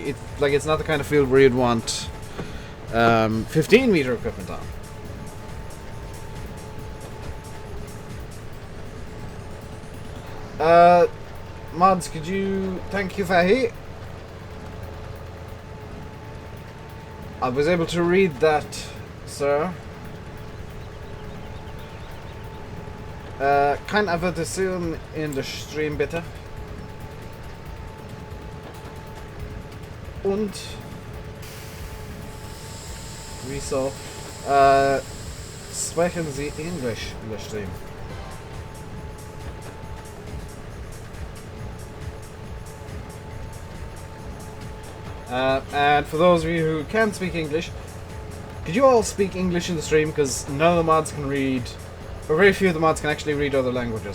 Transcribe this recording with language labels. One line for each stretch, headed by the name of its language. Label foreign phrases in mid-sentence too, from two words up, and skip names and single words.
English: It's not the kind of field where you'd want 15-meter equipment on. Mods, could you... Thank you, Fahi. I was able to read that, sir.
Dutch: Kan even te zien in de stream, bitte.
German: Und... Wieso? Sprechen Sie English in der Stream?
English: And for those of you who can speak English, could you all speak English in the stream? Because none of the mods can read, or very few of the mods can actually read other languages.